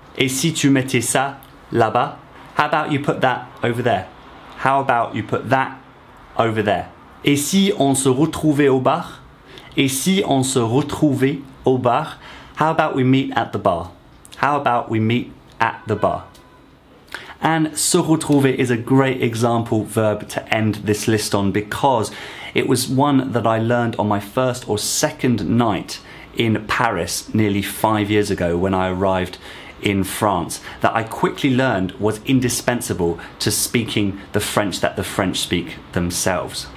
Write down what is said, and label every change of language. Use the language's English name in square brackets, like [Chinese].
[French] Et si tu mettais ça là-bas? [English] How about you put that over there? How about you put that over there? [French] Et si on se retrouvait au bar? Et si on se retrouvait au bar? [English] How about we meet at the bar? How about we meet at the bar? And se retrouver is a great example verb to end this list on because it was one that I learned on my first or second night in Paris nearly 5 years ago when I arrived in France, that I quickly learned was indispensable to speaking the French that the French speak themselves.